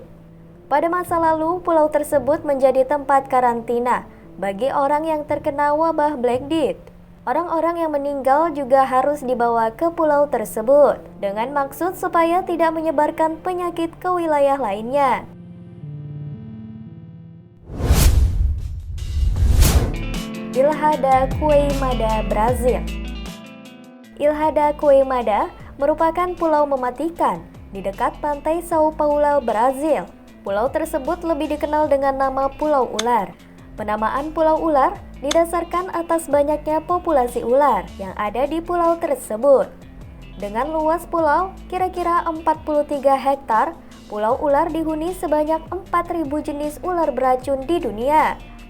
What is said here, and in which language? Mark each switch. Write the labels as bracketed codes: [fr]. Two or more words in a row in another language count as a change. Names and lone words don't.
[id] Pada masa lalu, pulau tersebut menjadi tempat karantina bagi orang yang terkena wabah Black Death. Orang-orang yang meninggal juga harus dibawa ke pulau tersebut dengan maksud supaya tidak menyebarkan penyakit ke wilayah lainnya. Ilha da Queimada, Brazil. Ilha da Queimada merupakan pulau mematikan di dekat pantai São Paulo, Brazil. Pulau tersebut lebih dikenal dengan nama Pulau Ular. Penamaan Pulau Ular didasarkan atas banyaknya populasi ular yang ada di pulau tersebut. Dengan luas pulau kira-kira 43 hektar, Pulau Ular dihuni sebanyak 4.000 jenis ular beracun di dunia.